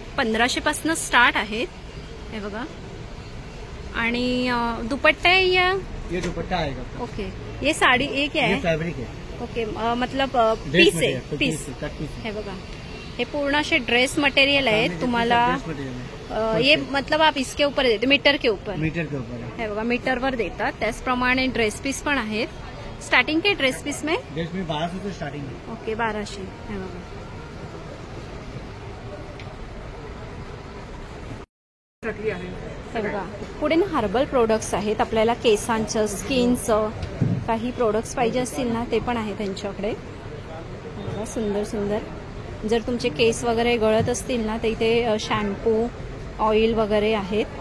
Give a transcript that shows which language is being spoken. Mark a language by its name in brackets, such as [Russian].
[Marathi] 1500 पासून स्टार्ट आहेत. हे बघा, आणि दुपट्टा आहे या? [Hindi] ये दुपट्टा आएगा. ओके, ये साड़ी एक है? फैब्रिक है. [Marathi] ओके, मतलब पीस आहे, पीस. हे बघा हे पूर्ण असे ड्रेस मटेरियल आहेत तुम्हाला. [Hindi] ये मतलब आप इसके ऊपर देते, मीटर के ऊपर? मीटर के ऊपर. [Marathi] हे बघा मीटरवर देतात. त्याचप्रमाणे ड्रेस पीस पण आहेत. [Hindi] स्टार्टिंग के ड्रेस पीस में? ड्रेस में 1200 से स्टार्टिंग है. ओके, 1200. [Marathi] हे बघा हे बघा पुढे ना हर्बल प्रोडक्ट्स आहेत. आपल्याला केसांचं, स्किनचं काही प्रोडक्ट्स पाहिजे असतील ना ते पण आहे त्यांच्याकडे. बघा सुंदर सुंदर. जर तुमचे केस वगैरे गळत असतील ना तर इथे शॅम्पू, ऑइल वगैरे आहेत.